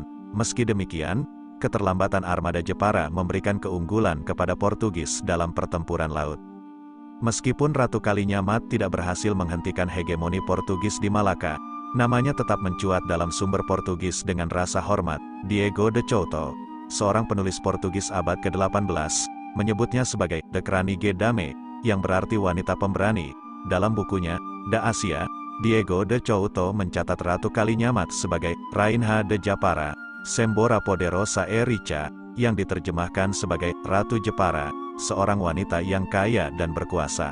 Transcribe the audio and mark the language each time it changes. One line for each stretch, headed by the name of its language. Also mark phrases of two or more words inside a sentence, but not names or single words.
Indonesian: Meski demikian, keterlambatan armada Jepara memberikan keunggulan kepada Portugis dalam pertempuran laut. Meskipun Ratu Kalinyamat tidak berhasil menghentikan hegemoni Portugis di Malaka, namanya tetap mencuat dalam sumber Portugis dengan rasa hormat. Diego de Couto, seorang penulis Portugis abad ke-18, menyebutnya sebagai
Dutch: de Kranige Dame,
Indonesian: yang berarti wanita pemberani. Dalam bukunya, Da Asia, Diego de Couto mencatat Ratu Kalinyamat sebagai
Portuguese: Rainha de Japara, Sembora Poderosa Rica,
Indonesian: yang diterjemahkan sebagai Ratu Jepara, seorang wanita yang kaya dan berkuasa.